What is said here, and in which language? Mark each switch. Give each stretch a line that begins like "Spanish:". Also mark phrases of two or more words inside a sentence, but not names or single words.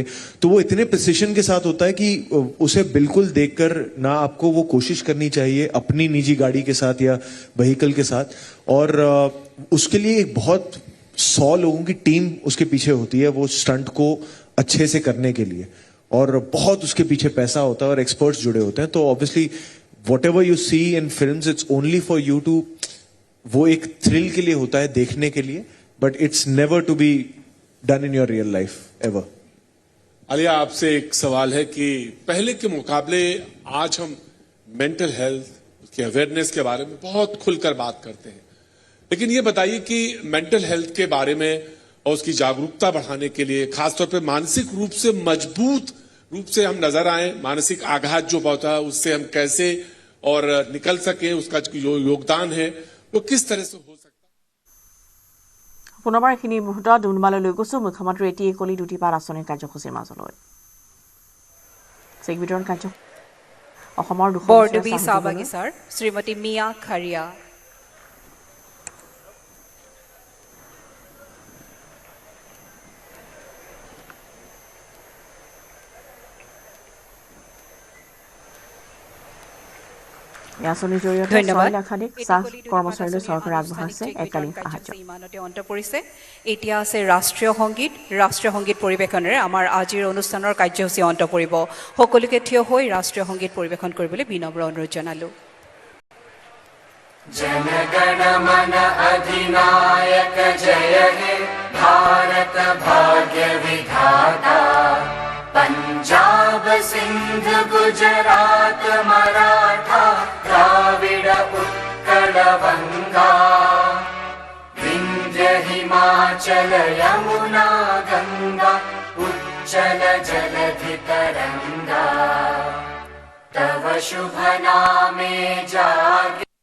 Hindi: तो वो इतने प्रिसिशन के साथ होता है कि उसे बिल्कुल देखकर ना आपको वो कोशिश करनी चाहिए अपनी निजी गाड़ी के साथ या व्हीकल के साथ। और उसके लिए एक बहुत 100 लोगों की टीम उसके पीछे होती है वो स्टंट को अच्छे से करने के लिए, और बहुत उसके पीछे पैसा होता है और एक्सपर्ट्स जुड़े होते हैं।
English: तो obviously whatever you see in films it's only for you to,
Hindi: वो एक थ्रिल के लिए होता है देखने के लिए,
English: but it's never to be done in your real life ever.
Hindi: आलिया, आपसे एक सवाल है कि पहले के मुकाबले आज हम
English: mental health
Hindi: उसकी अवेयरनेस के बारे में बहुत खुलकर बात करते हैं, लेकिन ये बताइए कि
English: mental health
Hindi: के बारे में और उसकी जागरूकता बढ़ाने के लिए खासतौर पे मानसिक रूप से मजबूत रूप से हम नजर आए, मानसिक आघात जो होता है उससे हम कैसे और निकल सके, उसका जो योगदान है वो किस तरह से हो सकता है।
Assamese: পুনৰবাৰ এইখিনি মুহূৰ্তত ডুনমালৈ লৈ গৈছো মুখ্যমন্ত্ৰী এটি একলি দুটিপাত আঁচনিৰ কাৰ্যসূচীৰ মাজলৈ। চেক বিতৰণ কাৰ্য অসমৰ বৰডুবি চাহ বাগিচাৰ শ্ৰীমতী মিয়া খাৰিয়া। আঁচনিৰ জৰিয়তে 6 লাখাধিক চাহ কৰ্মচাৰীলৈ চৰকাৰে আগবঢ়াইছে এককালীন সাহায্য। ইমানতে অন্ত পৰিছে। এতিয়া আছে ৰাষ্ট্ৰীয় সংগীত পৰিৱেশনেৰে আমাৰ আজিৰ অনুষ্ঠানৰ কাৰ্যসূচী অন্ত পৰিব। সকলোকে থিয় হৈ ৰাষ্ট্ৰীয় সংগীত পৰিৱেশন কৰিবলৈ বিনম্ৰ অনুৰোধ জনালো।
Bangla: জনগণ মন অধিনায়ক জয় হে ভারত ভাগ্য বিধাতা, পঞ্জাব সিন্ধ গুজরাট মরাঠা দ্রাবিড় উৎকল বঙ্গ, বিন্ধ্য হিমাচল যমুনা গঙ্গা উচ্ছল জলধি তরঙ্গ, তব শুভ নামে জাগে।